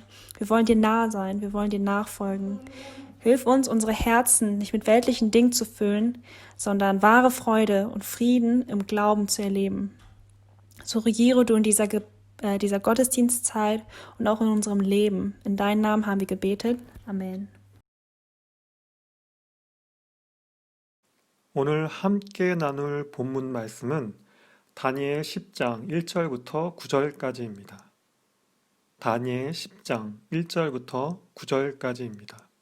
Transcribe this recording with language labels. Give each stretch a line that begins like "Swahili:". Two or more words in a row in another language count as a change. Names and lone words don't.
German: Wir wollen dir nahe sein, wir wollen dir nachfolgen. Hilf uns, unsere Herzen nicht mit weltlichen Dingen zu füllen, sondern wahre Freude und Frieden im Glauben zu erleben. So regiere du in dieser Gottesdienstzeit und auch in unserem Leben. In deinen Namen haben wir gebetet. Amen.
Korean: 오늘 함께 나눌 본문 말씀은 다니엘 10장 1절부터 9절까지입니다. 다니엘 10장 1절부터 9절까지입니다.